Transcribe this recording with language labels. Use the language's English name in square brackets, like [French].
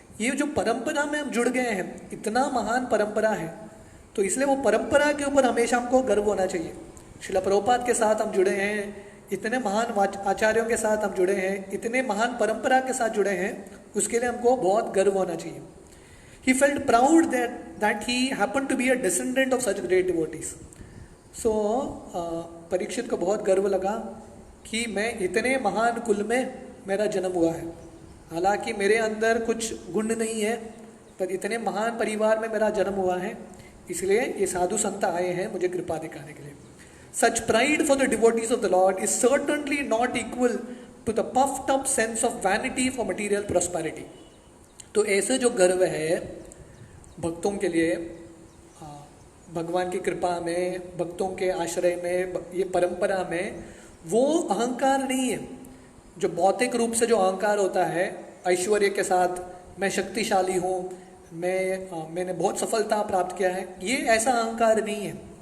[Hindi] ये जो परंपरा में हम जुड़ गए हैं, इतना महान परंपरा है, तो इसलिए वो परंपरा के ऊपर हमेशा हमको गर्व होना चाहिए. श्रील प्रभुपाद के साथ हम जुड़े हैं, इतने महान आचार्यों के साथ हम जुड़े हैं, इतने महान परंपरा के साथ जुड़े हैं, उसके लिए हमको बहुत गर्व होना चाहिए. [English] He felt proud that he happened to be a descendant of such great devotees. [Hindi] So Parikshit को बहुत गर्व लगा कि मैं इतने महान कुल में मेरा जन्म हुआ है. हालांकि मेरे अंदर कुछ गुण नहीं है, पर इतने महान परिवार में मेरा जन्म हुआ है, इसलिए ये साधु संत आए हैं मुझे कृपा दिखाने के लिए. [English] Such pride for the devotees of the Lord is certainly not equal to the puffed up sense of vanity for material prosperity. [Hindi] तो ऐसे जो गर्व है भक्तों के लिए, भगवान की कृपा में, भक्तों के आश्रय में, ये परंपरा में, वो अहंकार नहीं है. जो भौतिक रूप से जो अहंकार होता है, ऐश्वर्य के साथ मैं शक्तिशाली हूँ, मैंने बहुत सफलता प्राप्त किया है, ये ऐसा अहंकार नहीं है.